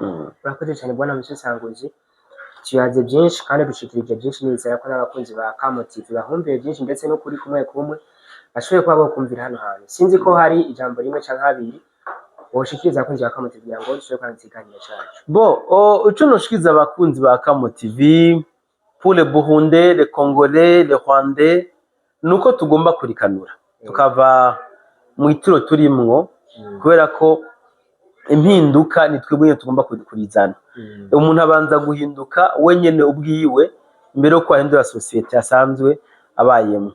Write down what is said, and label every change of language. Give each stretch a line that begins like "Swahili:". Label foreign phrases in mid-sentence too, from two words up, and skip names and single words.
Rundi: Urakoze cyane bwana Musesanguzi. tuyaze byinshi kandi dushikirije byinshi, nizera ko n'abakunzi ba Kamo TV bahumviye byinshi ndetse no kuri kumwe bashoboye kuba bokumvira hano hantu. Sinzi ko hari ijambo rimwe canke habiri woshikiriza abakunzi ba Kamo TV kugira ngo dushobore kwandika ikiganiro cacu. Ico noshikiriza abakunzi ba Kamo TV,
French: pour les Burundais, les Congolais, les Rwandais,
Rundi: nuko tugomba kurikanura tukava mu ituro turimwo, kubera ko impinduka ni twebwe tugomba kurizana. Umuntu abanza guhinduka wenyene ubwiwe mbere yo kwahindura societe asanzwe abayemo.